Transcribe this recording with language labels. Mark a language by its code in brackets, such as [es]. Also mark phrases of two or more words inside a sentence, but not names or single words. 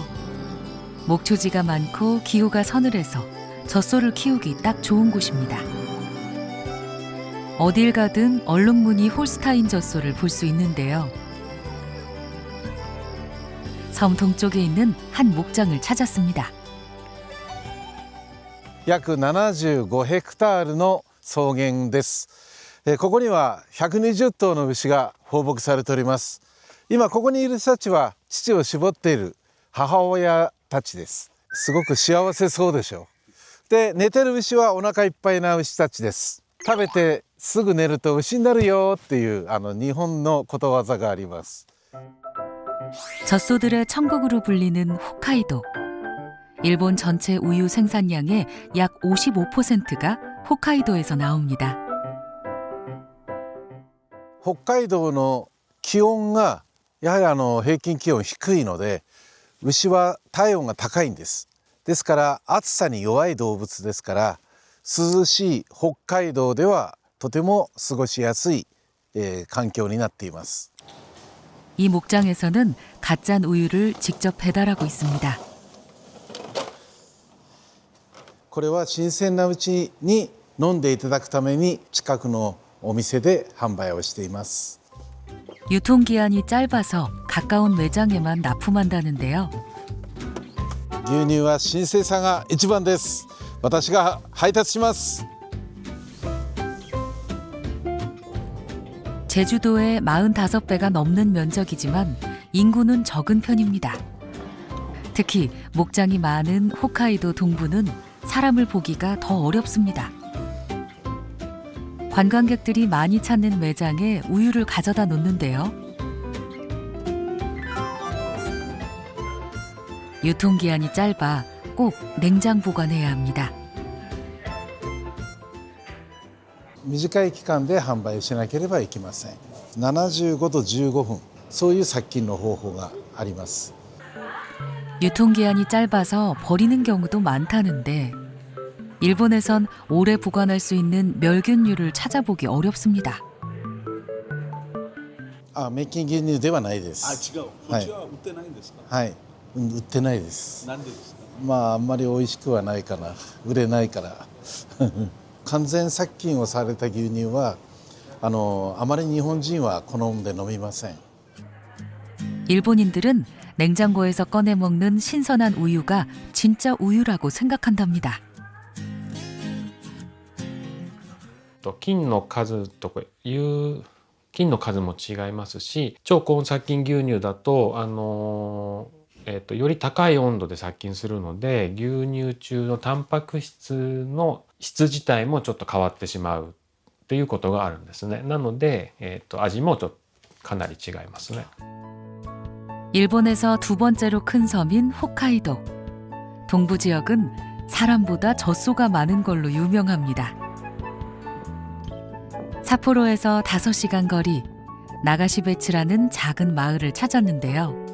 [ko] 목초지가 많고 기후가 서늘해서 젖소를 키우기 딱 좋은 곳입니다. 어딜 가든 얼룩무늬 홀스타인 젖소를 볼 수 있는데요. 섬 동쪽에 있는 한 목장을 찾았습니다. [ja] 約75ヘクタールの草原です。ここには120頭の牛が放牧されております。今ここにいる人たちは乳を搾っている母親たちです。すごく幸せそうでしょう。で、寝てる牛はお腹いっぱいな牛たちです。食べてすぐ寝ると牛になるよっていう日本のことわざがあります。 [ko] 젖소들의 천국으로 불리는 홋카이도. 일본 전체 우유 생산량의 약 55%가 홋카이도에서 나옵니다. [ja] 北海道の気温がやはり平均気温低いので牛は体温が高いんです。ですから暑さに弱い動物ですから涼しい北海道ではとても過ごしやすい、環境になっています。 [ko] 이 목장에서는 갓 짠 우유를 직접 배달하고 있습니다. [ja] これは新鮮なうちに飲んでいただくために近くのお店で販売をしています。 [ko] 유통기한이 짧아서 가까운 매장에만 납품한다는데요. [ja] 牛乳は新鮮さが一番です。私が配達します。 [ko] 제주도의 45배가 넘는 면적이지만 인구는 적은 편입니다. 특히 목장이 많은 홋카이도 동부는 사람을 보기가 더 어렵습니다. 관광객들이 많이 찾는 매장에 우유를 가져다 놓는데요. 유통기한이 짧아 꼭 냉장 보관해야 합니다. [ja] 短い期間で販売しなければいけません。75度15分、そういう殺菌の方法があります。 [ko] 유통기한이 짧아서 버리는 경우도 많다는데 일본에선 오래 보관할 수 있는 멸균류를 찾아보기 어렵습니다. [ja] 滅菌牛乳ではないです。違う。こっちは売ってないんですか。はい、売ってないです。なんでですか。あんまり美味しくはないかな。売れないから。完全殺菌をされた牛乳はあまり日本人は好んで飲みません。 [ko] 일본인들은 냉장고에서 꺼내 먹는 신선한 우유가 진짜 우유라고 생각한답니다. [ja] 菌の数とかいう菌の数も違いますし、超高温殺菌牛乳だとより高い温度で殺菌するので牛乳中のタンパク質の質自体もちょっと変わってしまうっていうことがあるんですね。なので、味もかなり違いますね。 [ko] 일본에서 두 번째로 큰 섬인 홋카이도. 동부 지역은 사람보다 젖소가 많은 걸로 유명합니다. 삿포로에서 5시간 거리 나가시베츠라는 작은 마을을 찾았는데요.